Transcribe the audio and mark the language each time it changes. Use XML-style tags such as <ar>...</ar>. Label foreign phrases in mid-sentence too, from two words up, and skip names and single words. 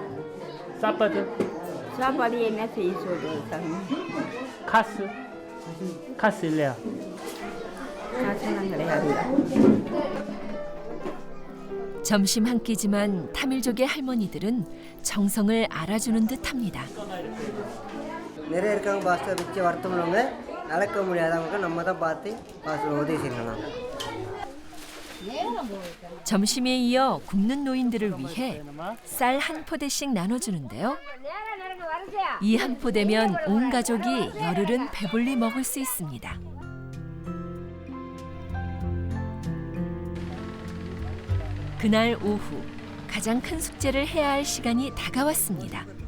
<ko>사파드? 카스 일래야. 점심 한 끼지만 타밀족의 할머니들은 정성을 알아주는 듯합니다.</ko> <ta>நிறைய இருக்காங்க பாஸ்டர் மிச்சம் வருத்தம்னவங்க நடக்க முடியாதவங்க நம்ம தான் பார்த்து பாஸ்டர் உதவி செய்யணும்.</ta> <ko>점심에 이어 굶는 노인들을 위해 쌀 한 포대씩 나눠주는데요. 이 한 포대면 온 가족이 열흘은 배불리 먹을 수 있습니다. 그날 오후 가장 큰 숙제를 해야 할 시간이 다가왔습니다.</ko>